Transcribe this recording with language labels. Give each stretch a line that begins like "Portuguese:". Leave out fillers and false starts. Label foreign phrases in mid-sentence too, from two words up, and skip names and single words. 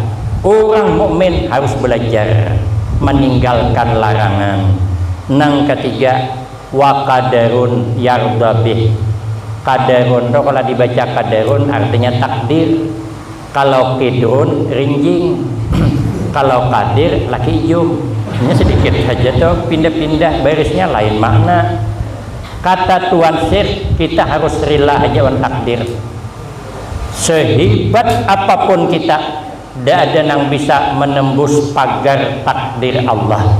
Indonesian: Orang mukmin harus belajar meninggalkan larangan. Nang ketiga
Arabic: وقدر يرضى به.
Indonesian: Qadarun itu kalau dibaca qadarun artinya takdir. Kalau qidrun rinjing. Kalau qadir laki hijau. Ini sedikit saja tuh pindah-pindah barisnya lain makna. Kata Tuan Syekh kita harus rela aja wan takdir. Sehebat apapun kita, tidak ada yang bisa menembus pagar takdir Allah.